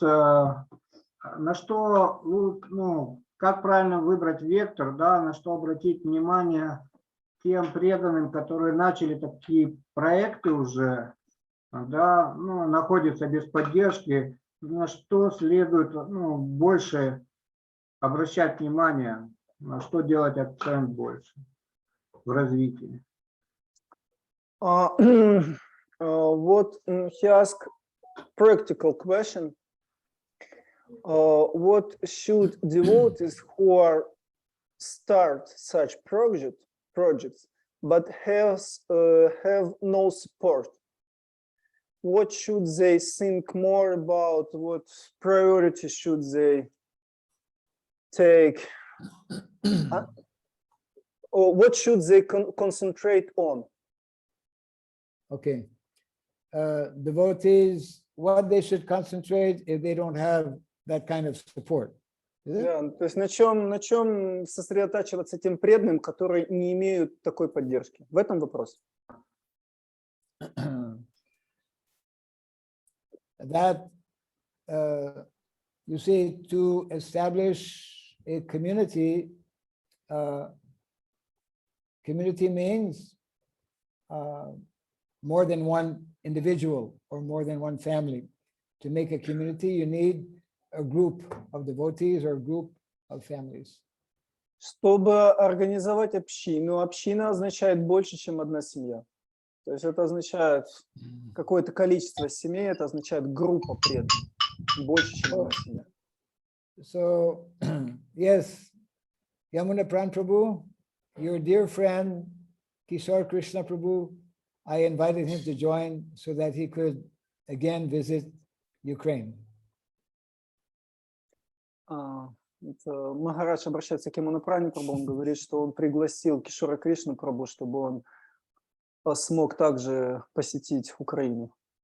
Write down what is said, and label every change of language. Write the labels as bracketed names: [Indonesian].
[Russian] На что, как правильно выбрать вектор, да, на что обратить внимание тем преданным, которые начали такие проекты уже, да, находятся без поддержки, на что следует больше обращать внимание, на что делать акцент больше в развитии? [English] Вот he asked practical question. What should devotees who are start such projects but have no support? What should they think more about? What priorities should they take? Or what should they concentrate on? Okay. Devotees, what they should concentrate if they don't have that kind of support. [Russian] Да, то есть на чем сосредотачиваться тем преданным, которые не имеют такой поддержки? В этом вопрос. [English] That, you see, to establish a community, community means more than one individual or more than one family. To make a community, you need a group of devotees or a group of families. [Russian] Чтобы организовать общину, община означает больше, чем одна семья. То есть это означает какое-то количество семей, это означает группа преданных, больше, чем одна семья. [English] So, yes, Yamuna Pran Prabhu, your dear friend, Kishore Krishna Prabhu, I invited him to join so that he could again visit Ukraine. [Russian] Махарадж обращается к Ямунапрани Прабху, он говорит, что он пригласил Кишора Кришну Прабху, чтобы он смог также посетить Украину.